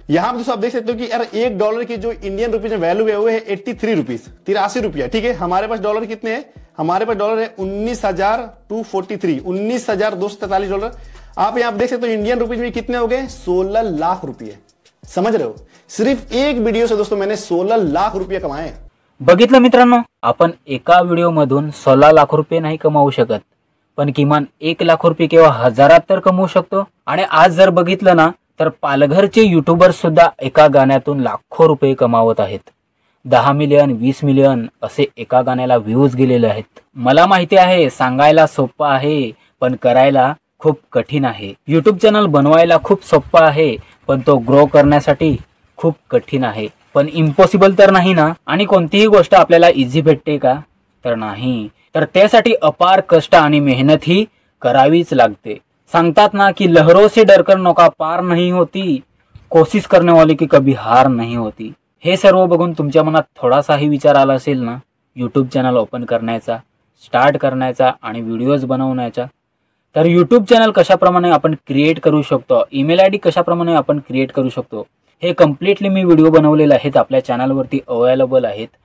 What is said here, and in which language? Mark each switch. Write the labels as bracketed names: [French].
[Hindi] यहां पे दोस्तों आप देख सकते हो कि यार $1 की जो इंडियन रुपीज में वैल्यू है वो है 83 रुपीज, 83 रुपया. ठीक है, हमारे पास डॉलर कितने हैं? हमारे पास डॉलर है 19,243, $19,243. आप यहां देख सकते हो इंडियन रुपीज में कितने हो गए, 16 लाख रुपये. समझ रहे हो? सिर्फ एक वीडियो से दोस्तों मैंने 16 लाख रुपये कमाए. [Marathi] बघितलं मित्रांनो, आपण एका व्हिडिओ मधून 16 लाख रुपये नाही कमावू शकत, पण किमान 1 लाख रुपये किंवा हजारात तर कमवू शकतो. आणि आज जर बघितलं ना तर पालघरचे युट्यूबर्स सुद्धा एका गाण्यातून लाखो रुपये कमावत आहेत. 10 मिलियन 20 मिलियन असे एका गाण्याला व्ह्यूज गेलेले आहेत. मला माहिती आहे सांगायला सोपं आहे पण करायला खूप कठीण आहे. युट्यूब चॅनल बनवायला खूप सोपं आहे पण तो ग्रो करण्यासाठी खूप कठीण आहे. पण इम्पॉसिबल तर नाही ना. आणि कोणतीही गोष्ट आपल्याला इझी भेटते का? तर नाही. तर त्यासाठी अपार कष्ट आणि मेहनत ही करावीच लागते. सांगतात ना की [Hindi] लहरों से डरकर नौका पार नहीं होती, कोशिश करने वाले की कभी हार नहीं होती. [Marathi] हे सर्व बघून तुमच्या मनात थोडासाही विचार आला असेल ना यूट्यूब चॅनल ओपन करण्याचा, स्टार्ट करण्याचा आणि व्हिडिओज बनवण्याचा. तर यूट्यूब चॅनल कशाप्रमाणे आपण क्रिएट करू शकतो, ईमेल आयडी कशाप्रमाणे आपण क्रिएट करू शकतो, हे कम्प्लिटली मी व्हिडिओ बनवलेले आहेत, आपल्या चॅनलवरती अवेलेबल आहेत.